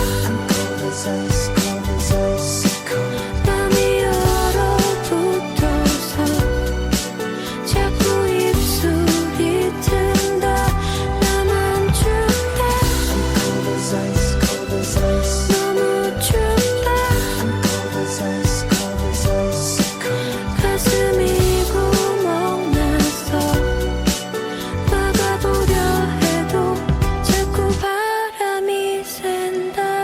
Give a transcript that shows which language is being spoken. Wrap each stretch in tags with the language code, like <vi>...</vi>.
<en>I'm cold as ice Cold as ice So cold</en> <ko>땀이 얼어붙어서 자꾸 입술이 튼다 나만 춥다</ko> <en>Cold as ice Cold as ice</en> <ko>너무 춥다</ko> <en>I'm cold as ice Cold as ice So cold</en> <ko>가슴이 구멍나서 막아보려 해도 자꾸 바람이 샌다</ko>